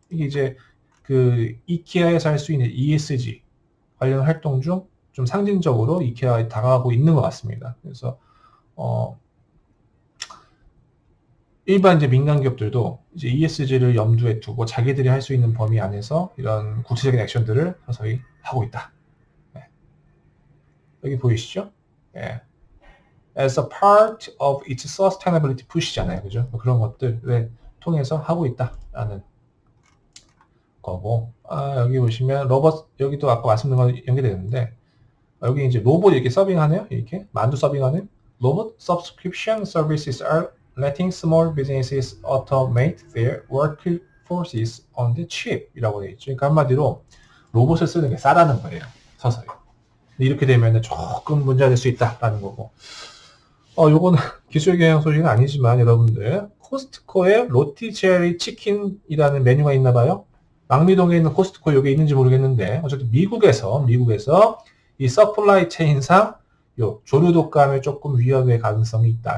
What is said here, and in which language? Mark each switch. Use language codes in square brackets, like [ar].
[ko] 이게 이제 그 이케아에서 할 수 있는 ESG 관련 활동 중 좀 상징적으로 이케아에 다가가고 있는 것 같습니다. 그래서 일반 이제 민간 기업들도 이제 ESG를 염두에 두고 자기들이 할 수 있는 범위 안에서 이런 구체적인 액션들을 서서히 하고 있다. 네. 여기 보이시죠? 네. [en] As a part of its sustainability push잖아요. [ko] 그죠? 그런 것들을 통해서 하고 있다라는 거고. 여기 보시면 로봇, 여기도 아까 말씀드린 거 연계되는데, 여기 이제 로봇 이렇게 서빙하네요. 이렇게. 만두 서빙하는. [en] 로봇 subscription services are letting small businesses automate their workforces on the chip [ko] 이라고 되어 있죠. 그러니까 한마디로 로봇을 쓰는 게 싸다는 거예요. 서서히. 이렇게 되면 조금 문제가 될 수 있다라는 거고. 요거는 기술 경영 소식은 아니지만 여러분들 코스트코에 로티제리 치킨이라는 메뉴가 있나 봐요. 망미동에 있는 코스트코 여기 있는지 모르겠는데 어쨌든 미국에서 이 서플라이 체인상 요 조류 독감에 조금 위험의 가능성이 있다.